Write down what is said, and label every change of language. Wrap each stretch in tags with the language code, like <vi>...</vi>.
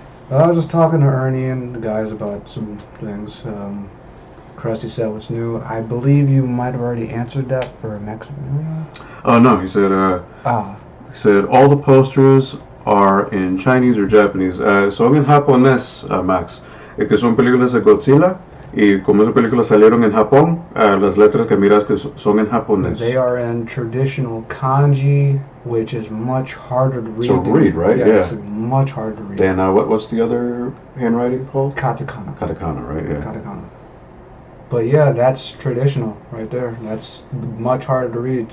<en>I was just talking to Ernie and the guys about some things. Krusty said what's new. I believe you might have already answered that for Maximilian. Oh no, he said. He said all the posters are in Chinese or Japanese.</en> <es>Son en japonés, Max. Que son películas de Godzilla. Y como esas películas salieron en Japón, las letras que miras que son en japonés.</es> <en>They are in traditional kanji, which is much harder to read. So read, right? Yeah, Yeah. It's much harder to read. Then what's the other handwriting called? Katakana. Katakana, right? Yeah. Katakana. But yeah, that's traditional right there. That's much harder to read.</en>